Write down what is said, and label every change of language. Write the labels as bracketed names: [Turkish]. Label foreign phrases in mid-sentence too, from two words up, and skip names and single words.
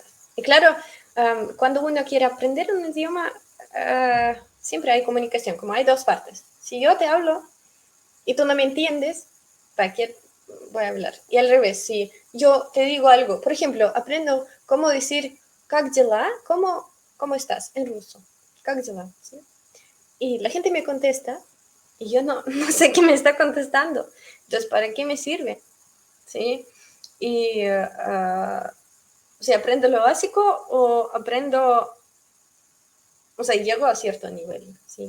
[Spanish] Y claro, cuando uno quiere aprender un idioma, siempre hay comunicación, como hay dos partes. Si yo te hablo y tú no me entiendes, ¿para qué voy a hablar? Y al revés, si yo te digo algo, por ejemplo, aprendo cómo decir [Russian] «как дела», [Spanish] ¿cómo estás? En ruso. [Russian] «Как дела», [Spanish] ¿sí? Y la gente me contesta y yo no sé qué me está contestando. Entonces, ¿para qué me sirve? ¿Sí? Y si aprendo lo básico o aprendo, o sea, llego a cierto nivel, ¿sí?